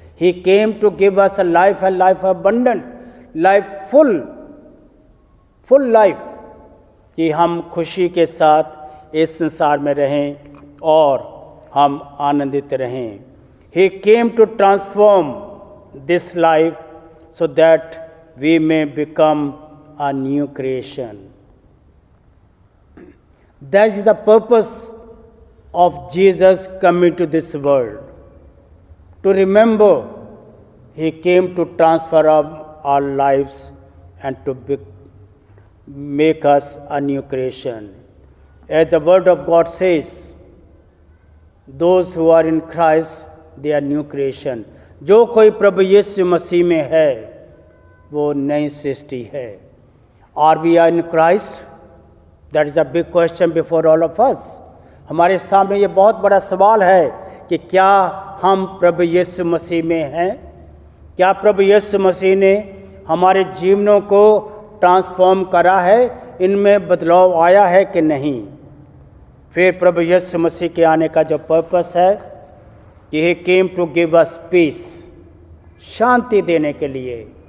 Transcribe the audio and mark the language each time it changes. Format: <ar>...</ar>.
<en>he came to give us a life abundant, life full life,</en> <hi>कि हम खुशी के साथ इस संसार में रहें और हम आनंदित रहें।</hi> <en>He came to transform this life so that we may become a new creation. That is the purpose of Jesus coming to this world. To remember, He came to transform our lives and to make us a new creation. As the Word of God says, those who are in Christ, they are new creation.</en> <hi>जो कोई प्रभु यीशु मसीह में है वो नई सृष्टि है।</hi> <en>Are we in Christ? That is a big question before all of us.</en> <hi>हमारे सामने ये बहुत बड़ा सवाल है कि क्या हम प्रभु यीशु मसीह में हैं? क्या प्रभु यीशु मसीह ने हमारे जीवनों को ट्रांसफॉर्म करा है? इनमें बदलाव आया है कि नहीं? फिर प्रभु यीशु मसीह के आने का जो पर्पस है कि</hi> <en>He came to give us peace,</en> <hi>शांति देने के लिए।</hi>